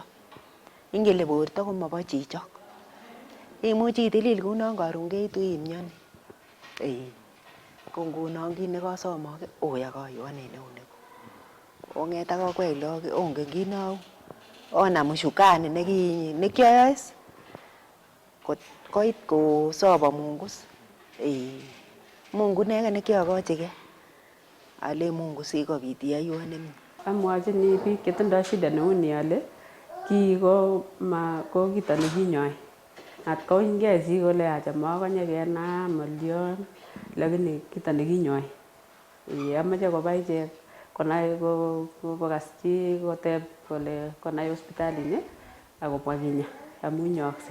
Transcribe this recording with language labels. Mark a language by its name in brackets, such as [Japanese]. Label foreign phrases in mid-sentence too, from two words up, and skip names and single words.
[Kalenjin] Ingele borto komobo chichok. Imuchi itilil kounon karon keitu imyoni. Ko ngunon kit nekasomok oya kayuanen eunek. ong'et ak akwek lok ongen kit nau onam ushukani nekioyoe koit kosobo Mungu. Mungu ineken nekiokochigei ale Mungu sikobit iyaiwon nemie. Amwachini biik chetindoi shida neu ni ale ko kito nekinyoi. Atkounyge chi kole acha makonye kenam olion lakini kito nekinyoi. Amache koba ichek konai kokas chi koteb kole konai hospitalini akobwa kinya amu inyookse.